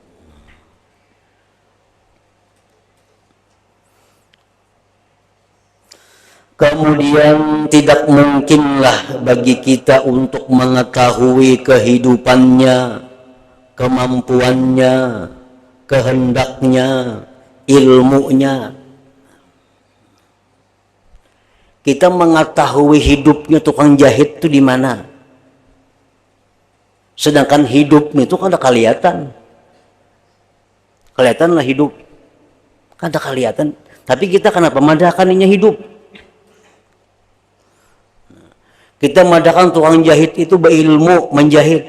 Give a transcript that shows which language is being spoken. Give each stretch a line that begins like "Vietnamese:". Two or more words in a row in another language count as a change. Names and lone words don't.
Indonesian: Kemudian tidak mungkinlah bagi kita untuk mengetahui kehidupannya, kemampuannya, kehendaknya, ilmunya. Kita mengetahui hidupnya tukang jahit itu di mana.
Banjar: Sedangkan hidupnya itu kada kelihatan. Kelihatanlah hidup. Kada kelihatan. Tapi kita kenapa madahkannya hidup? Kita madahkan tukang jahit itu berilmu menjahit.